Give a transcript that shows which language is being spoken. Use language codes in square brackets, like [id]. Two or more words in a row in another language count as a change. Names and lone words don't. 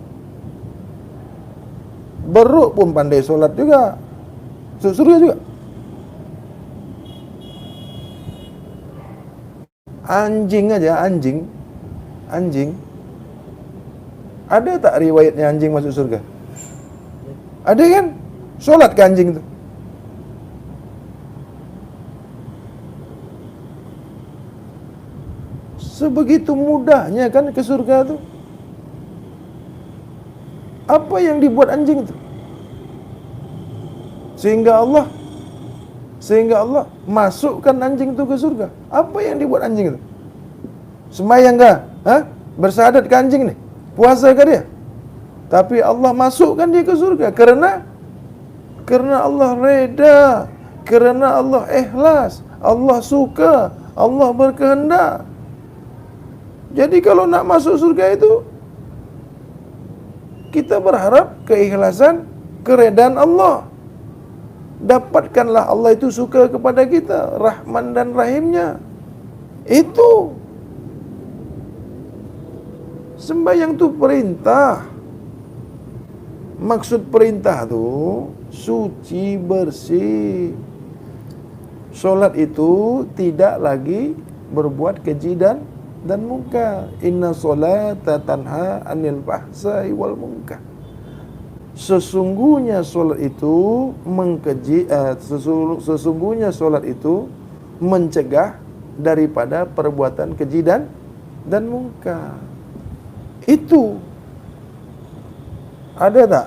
[ms] Beruk pun pandai solat juga, masuk surga juga. Anjing aja, anjing. Ada tak riwayatnya anjing masuk surga? Ada kan? Solat ke anjing itu? Sebegitu mudahnya kan ke surga itu. Apa yang dibuat anjing itu? Sehingga Allah masukkan anjing itu ke surga. Apa yang dibuat anjing itu? Sembahyang kah? Bersyahadat ke anjing ni? Puasa ke dia? Tapi Allah masukkan dia ke surga karena Allah reda, karena Allah ikhlas, Allah suka, Allah berkehendak. Jadi kalau nak masuk surga itu, kita berharap keikhlasan, keredaan Allah. Dapatkanlah Allah itu suka kepada kita, Rahman dan Rahimnya. Itu sembahyang tu perintah. Maksud perintah tu suci, bersih. Solat itu tidak lagi berbuat keji dan munkar. [ar] إن الصلاة تنهى عن الفحشاء والمنكر. [ms] Sesungguhnya solat itu sesungguhnya solat itu mencegah daripada perbuatan keji dan mungkar. Itu ada tak?